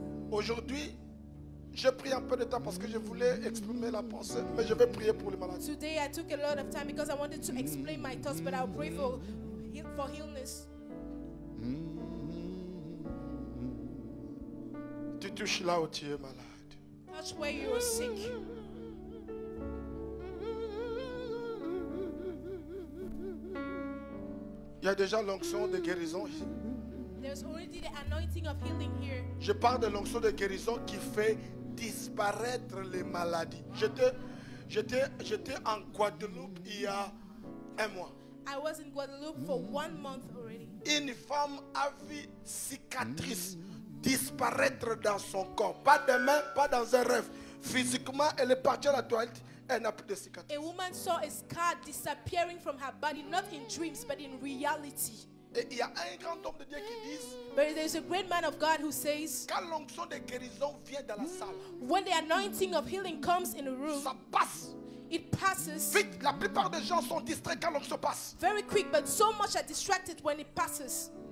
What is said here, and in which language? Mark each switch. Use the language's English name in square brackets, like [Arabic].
[French] Aujourd'hui, j'ai pris un peu de temps parce que je voulais exprimer la pensée, mais je vais prier pour les malades. [English] Today I took a lot of time because I wanted to explain my thoughts, but I'll pray for illness. [French] Tu touches là où tu es malade. [English] Touch where you are sick. [French] Il y a déjà l'onction de guérison ici. [English] There's already the anointing of healing here. [French] Je parle de l'onction de guérison qui fait disparaître les maladies. J'étais en Guadeloupe il y a un mois. [English] I was in Guadeloupe for 1 month already. [French] Une femme a vu cicatrice disparaître dans son corps. Pas de main, pas dans un rêve. Physiquement, elle est partie à la toilette. Elle n'a plus de cicatrice. [English] A woman saw a scar disappearing from her body, not in dreams, but in reality. [French] Et il y a un grand homme de Dieu qui dit, [English] But there's a great man of God who says, [French] quand l'onction de guérison vient dans la salle, [English] when the anointing of healing comes in a room, [French] ça passe [English] it passes [French] vite. La plupart des gens sont distraits quand l'onction passe. [English] very quick, but so much are distracted when it passes.